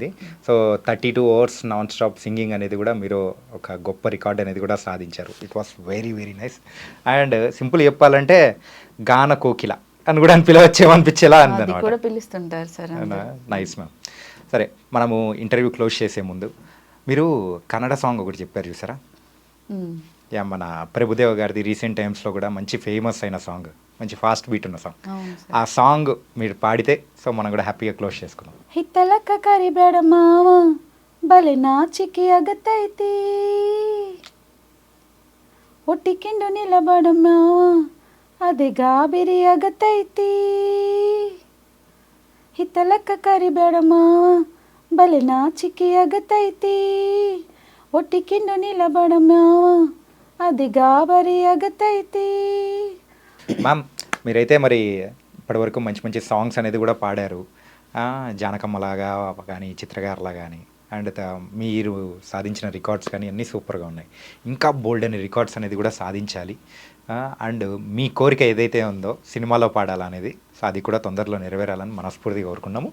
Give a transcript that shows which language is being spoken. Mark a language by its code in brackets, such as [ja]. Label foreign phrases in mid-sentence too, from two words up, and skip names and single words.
[te] సో 32 hours [en] non stop singing [te] అనేది కూడా మీరు ఒక గొప్ప రికార్డ్ అనేది కూడా సాధించారు. [en] It was very very nice. and simple [te] చెప్పాలంటే గాన కోకిల అని కూడా పిలవచ్చేమనిపించేలా అది కూడా పిలుస్తుంటారు సార్. [en] Nice ma'am. [te] సరే, మనము ఇంటర్వ్యూ క్లోజ్ చేసే ముందు మీరు కన్నడ సాంగ్ ఒకటి చెప్పారు చూసారా, యా, మన ప్రభుదేవ గారిది [en] recent times-lo [te] కూడా మంచి ఫేమస్ అయిన సాంగ్, మంచి [en] fast beat [te] ఉన్న సాంగ్. ఆ సాంగ్ మీరు పాడితే సో మనం కూడా హ్యాపీగా క్లోజ్ చేసుకున్నాం. [kn] ಹಿತ್ತಲಕ್ಕ ಕರಿಬೇಡ ಮಾಮ ಬಲೆ ನಾಚಿಕೆ ಅಗತೈತಿ ಒಟ್ಟಿಕಿಂಡು ನಿಲಬಡಮ್ಮ ಅದೇ ಗಾಬಿರಿ ಅಗತೈತಿ ಹಿತ್ತಲಕ್ಕ ಕರಿಬೇಡಮ್ಮ ಬಲೆ ನಾಚಿಕೆ ಅಗತೈತಿ ಒಟ್ಟಿಕಿಂಡು ನಿಲಬಡಮ್ಮ ಅದಿ ಗಾಬರಿ ಅಗತೈತಿ. [te] మ్యామ్ మీరైతే మరి ఇప్పటివరకు మంచి మంచి సాంగ్స్ అనేది కూడా పాడారు, జానకమ్మలాగా కానీ చిత్రగారులా కానీ, అండ్ మీరు సాధించిన రికార్డ్స్ కానీ అన్నీ సూపర్గా ఉన్నాయి. ఇంకా బోల్డ్ అని రికార్డ్స్ అనేది కూడా సాధించాలి. అండ్ మీ కోరిక ఏదైతే ఉందో సినిమాలో పాడాలనేది, సో అది కూడా తొందరలో నెరవేరాలని మనస్ఫూర్తిగా కోరుకున్నాము.